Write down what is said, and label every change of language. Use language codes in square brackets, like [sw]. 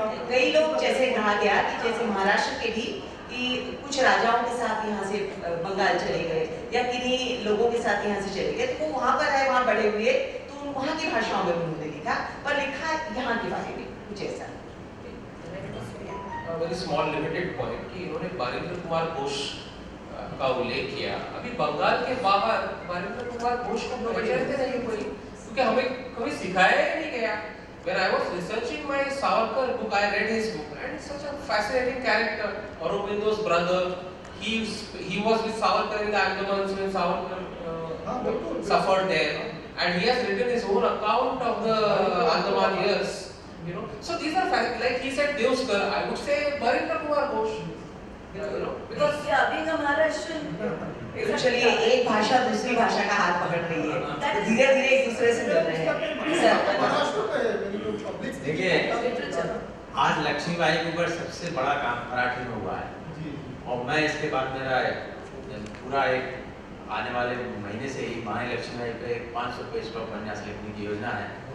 [hi] कई लोग जैसे कहा गया कि जैसे महाराष्ट्र के भी कि कुछ राजाओं के साथ यहाँ से बंगाल चले गए या किन्हीं लोगों के साथ यहाँ से चले गए, तो वो वहाँ पर है, वहाँ बड़े हुए, तो वहाँ की भाषाओं में उन्होंने लिखा, पर लिखा यहाँ के बारे में कुछ ऐसा। [en] very small limited point [hi] कि इन्होंने बारिंद्र कुमार घोष का उल्लेख किया। अभी बंगाल के बाहर बारिंद्र कुमार घोष को पहचानते नहीं कोई, क्योंकि हमें कभी सिखाया ही नहीं गया। [en] When I was researching my Savarkar book, I read his book, and it's such a fascinating character. Aurobindo's brother, he was with Savarkar in the Andamans when Savarkar suffered there, and he has written his own account of the Andaman years. You know, so these are like he said Devskar, I would say Barindra Kumar Ghosh. You know, because being a Maharashtrian. [hi] तो चलिए एक भाषा दूसरी भाषा का हाथ पकड़ रही है, तो धीरे धीरे एक दूसरे से मिल रहे हैं। देखिए आज लक्ष्मीबाई के ऊपर सबसे बड़ा काम मराठी में हुआ है, और मैं इसके बाद मेरा पूरा एक आने वाले महीने से ही महारानी लक्ष्मीबाई पे 500 पेज का उपन्यास लिखने की योजना है।